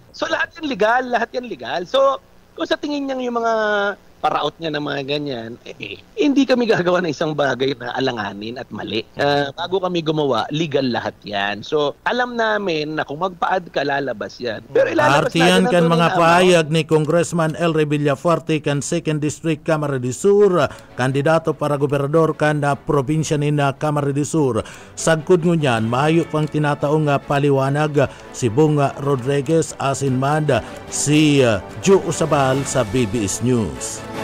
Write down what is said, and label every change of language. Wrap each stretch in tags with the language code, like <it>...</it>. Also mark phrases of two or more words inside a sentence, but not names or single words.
<tl>So, lahat yan legal. So, kung sa tingin niya yung mga paraot niya ng mga ganyan, hindi kami gagawa ng isang bagay na alanganin at mali. Bago kami gumawa, legal lahat yan. So, alam namin na kung magpaad ka, lalabas yan. Pero ilalabas</tl> <bik>natin kan mga pahayag ni Congressman Elry Villafuerte kan 2nd District Camarines Sur, kandidato para gobernador kan probinsya ni Camarines Sur. Sagkod ngunyan, mahayo pang tinataong paliwanag si Bong Rodriguez asin man si Joe Usabal sa BBS News.</bik>